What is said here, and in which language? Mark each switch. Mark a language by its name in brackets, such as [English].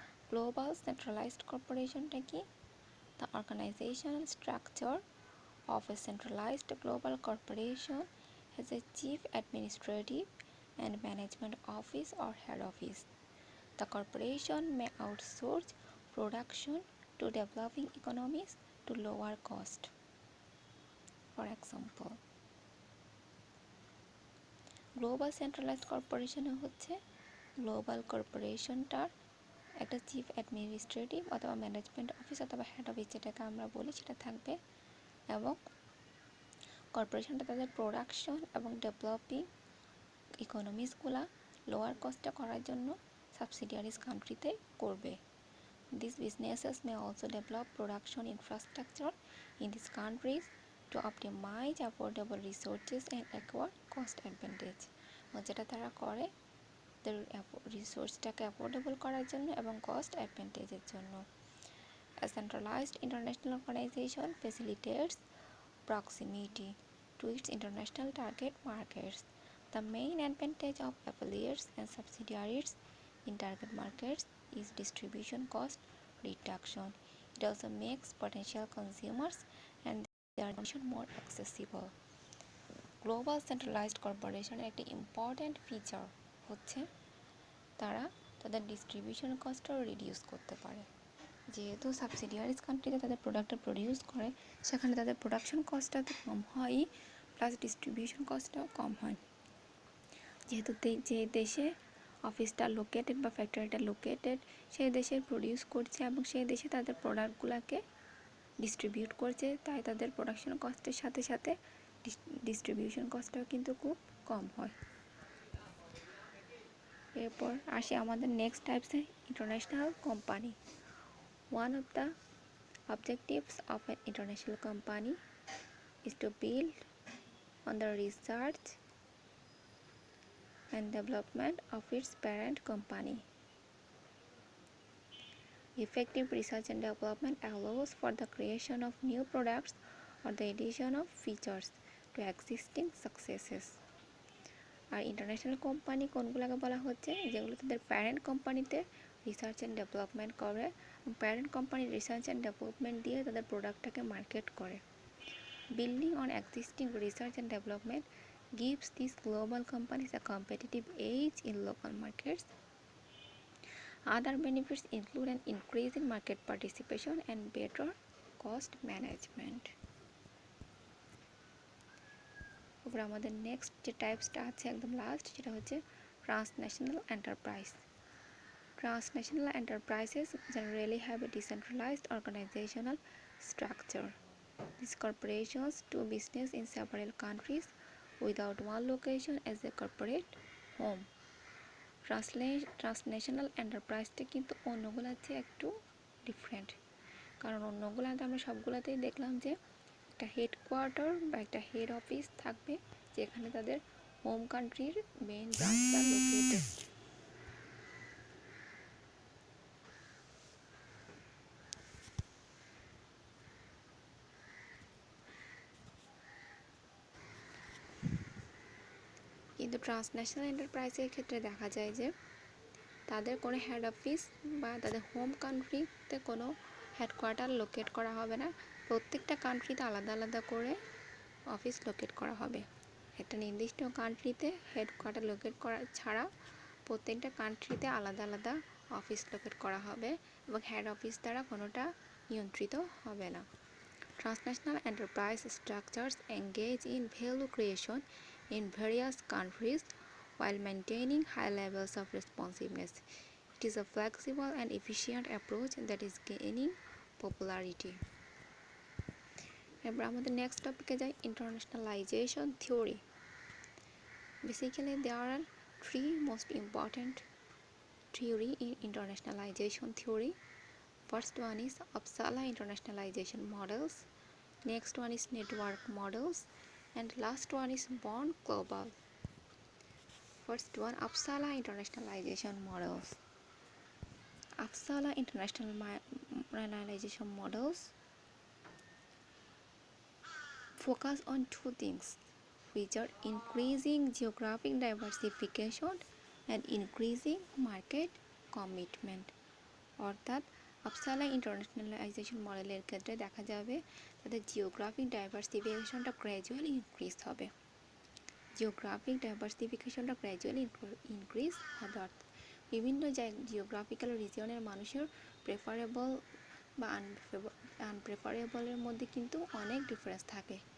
[English] Global Centralized Corporation [Bangla] টা কি? [English] The organizational structure of a centralized global corporation has a chief administrative and management office or head office. The corporation may outsource production to developing economies to lower cost. For example, [Bangla] global centralised কর্পোরেশনে হচ্ছে global কর্পোরেশনটার একটা chief administrative অথবা management office অথবা head office যেটাকে আমরা বলি সেটা থাকবে, এবং কর্পোরেশনটা তাদের প্রোডাকশন এবং ডেভেলপিং ইকোনমিসগুলা লোয়ার কস্টে করার জন্য সাবসিডিয়ারিজ কান্ট্রিতে করবে। [English] These businesses may also develop production infrastructure in these countries to optimize affordable resources and acquire cost advantage. [Bangla] যেটা তারা করে তাদের রিসোর্সটাকে অ্যাফোর্ডেবল করার জন্য এবং কস্ট অ্যাডভান্টেজের জন্য। [English] A centralized international organization facilitates proximity to its international target markets. The main advantage of affiliates and subsidiaries in target markets is distribution cost reduction. It also makes potential consumers and their information more accessible. [Bangla] Global centralised কর্পোরেশনের একটি important feature হচ্ছে তারা তাদের distribution কস্টও reduce করতে পারে। যেহেতু সাবসিডিয়ারিজ কান্ট্রিতে তাদের প্রোডাক্টটা প্রডিউস করে, সেখানে তাদের প্রোডাকশন কস্টটা তো কম হয়ই, প্লাস ডিস্ট্রিবিউশন কস্টটাও কম হয়। যেহেতু যে দেশে অফিসটা লোকেটেড বা ফ্যাক্টরিটা লোকেটেড সেই দেশে প্রডিউস করছে এবং সেই দেশে তাদের প্রোডাক্টগুলোকে ডিস্ট্রিবিউট করছে, তাই তাদের প্রোডাকশন কস্টের সাথে সাথে ডিস্ট্রিবিউশন কস্টটাও কিন্তু খুব কম হয়। এরপর আসি আমাদের next টাইপসে international company. [English] One of the objectives of an international company is to build on the research and development of its parent company. Effective research and development allows for the creation of new products or the addition of features to existing successes. [Bangla] আর international company কোনগুলোকে বলা হচ্ছে? যেগুলো তাদের parent কোম্পানিতে research and development করে, parent কোম্পানির research and development দিয়ে তাদের প্রোডাক্টটাকে market করে। [English] Building on existing research and development gives these global companies a competitive edge in local markets. Other benefits include an increase in market participation and better cost management. [Bangla] এবার আমাদের next যে টাইপসটা আছে একদম last, সেটা হচ্ছে transnational enterprise. [English] Transnational enterprises generally have a decentralized organizational structure. These corporations do business in several countries without one location as a corporate home. [Bangla] Transnational এন্টারপ্রাইজটা কিন্তু অন্যগুলোর চেয়ে একটু ডিফারেন্ট, কারণ অন্যগুলোতে আমরা সবগুলোতেই দেখলাম যে একটা হেডকোয়ার্টার বা একটা হেড অফিস থাকবে যেখানে তাদের হোম কান্ট্রির মেইন ব্রাঞ্চটা লোকেটেড। কিন্তু ট্রান্সন্যাশনাল এন্টারপ্রাইজের ক্ষেত্রে দেখা যায় যে তাদের কোনো হেড অফিস বা তাদের হোম কান্ট্রিতে কোনো হেডকোয়ার্টার লোকেট করা হবে না, প্রত্যেকটা কান্ট্রিতে আলাদা আলাদা করে অফিস লোকেট করা হবে। একটা নির্দিষ্ট কান্ট্রিতে হেডকোয়ার্টার লোকেট করা ছাড়া প্রত্যেকটা কান্ট্রিতে আলাদা আলাদা অফিস লোকেট করা হবে এবং হেড অফিস দ্বারা কোনোটা নিয়ন্ত্রিত হবে না। [English] Transnational enterprise structures engage in value creation in various countries while maintaining high levels of responsiveness. It is a flexible and efficient approach that is gaining popularity. [Bangla] এবার আমাদের নেক্সট টপিকে যাই, ইন্টারন্যাশনালাইজেশন theory. [English] Basically, there are three most important theory in internationalization theory. First one is Uppsala internationalization models. Next one is network models, and last one is Bond Global. First one, Uppsala internationalization models. Uppsala internationalization models focus on two things, which are increasing geographic diversification and increasing market commitment. [Bangla] অর্থাৎ আপসালা ইন্টারন্যাশনালাইজেশন মডেলের ক্ষেত্রে দেখা যাবে তাদের geographic ডাইভার্সিফিকেশনটা gradually increase হবে। Geographic ডাইভার্সিফিকেশনটা gradually increase হবে, অর্থাৎ বিভিন্ন জিওগ্রাফিক্যাল রিজিয়নের মানুষের প্রেফারেবল বা আনপ্রেফারেবলের মধ্যে কিন্তু অনেক ডিফারেন্স থাকে।